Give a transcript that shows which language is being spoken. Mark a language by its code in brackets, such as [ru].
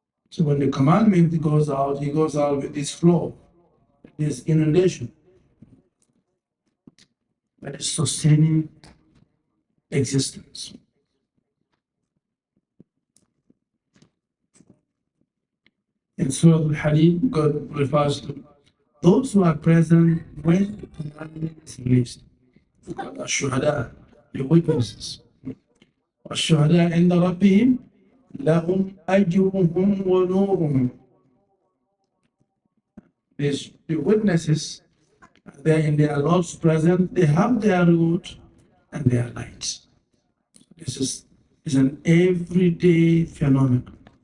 [en] So when the commandment goes out, He goes out with this flow, this inundation that is sustaining existence. In Surah Al-Hadid, God refers to those who are present when the commandment is released. الشهداء, the witnesses. [ar] والشهداء عند ربهم لهم أجرهم ونورهم. [en] The witnesses, they're in their Lord's presence, they have their reward and their light. This is an everyday phenomenon.